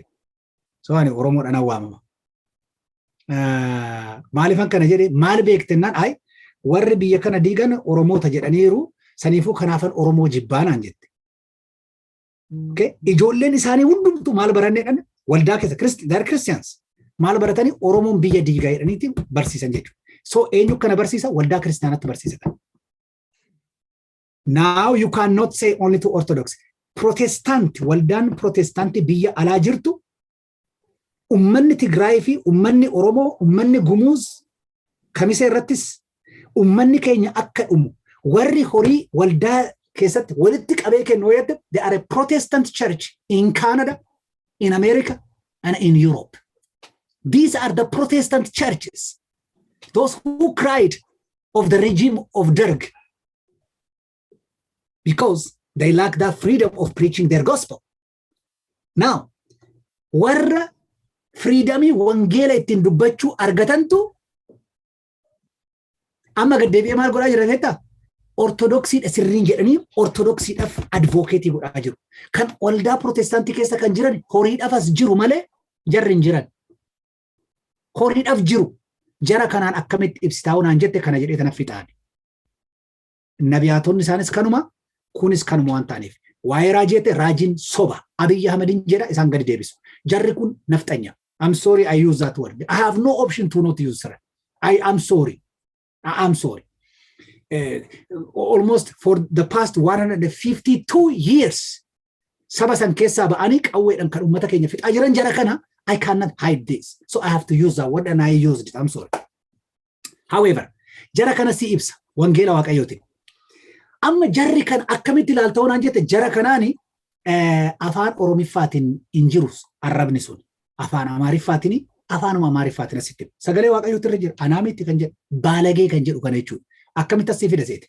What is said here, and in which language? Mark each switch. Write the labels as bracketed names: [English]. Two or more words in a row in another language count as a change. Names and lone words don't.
[Oromo] So ani Oromoodhaan waamama. Maaliifan kana jedhee maal beektennaan warri biyya kana diigan Oromoota jedhaniiru saniifuu kanaafan Oromoo jibbaanaan jette. Ijoolleen isaanii hundumtuu maal baranneedhaan waldaa keessa [English] they're Christians [Oromo] maal baratanii Oromoon biyya diigaa jedhaniitiin barsiisan jechuudha. So eenyu kana barsiisa waldaa kiristaanatti barsiisan. [English] Now you cannot say only to Orthodox. [Oromo] Protestant waldaan Protestantii biyya alaa jirtu ummanni Tigraay fi ummanni Oromoo ummanni Gumuuz Kamisee irrattis ummanni keenya akka dhumu warri horii waldaa keessatti walitti qabee kennu yadda [English] they are a Protestant church in Canada, in America and in Europe. These are the Protestant churches. Those who cried of the regime of Dirree because they lack that freedom of preaching their gospel. Now, [Oromo] warra freedomii wangeela ittiin dubbachuu argatantu amma gaddeebi'ee maal godhaa jiran jettaa? Ortodoksiidha sirriin jedhanii ortodoksiidhaaf advokeetii godhaa jiru. Kan waldaa Protestaantii keessa kan jiran horiidhaafas jiru malee jarri hin jiran. Horiidhaaf jiru. Jara kanaan akkamitti ibsitaa naan jette kana jedhee tanaaf fixaan. Nabiyaatonni isaanis kanuma kunis kanuma waan ta'aniif. Waa'ee raajeete raajiin soba. Abiy Ahmedin jedha isaan gadi deebisu. Jarri kun nafxanya. [English] I'm sorry I use that word. I have no option to not use it. I am sorry. Almost for the past 152 years [Oromo] saba san keessaa ba'anii qawweedhaan kan uummata keenya fixaa jiran jara kana [English] I cannot hide this. So I have to use that word and I used it. I'm sorry. However, [Oromo] jara kana si ibsa wangeela waaqayyooti. Amma jarri kan akkamitti ilaalta waan jette jara kanaani afaan Oromiffaatiin hin jirus arrabni sun. Afaan Amaariffaatiin afaanuma Amaariffaatiin asitti. Sagalee waaqayyooti irra jira. Anaamitti kan jedhu baalagee kan jedhu kana jechuudha. Akkamitti asii fida seeti.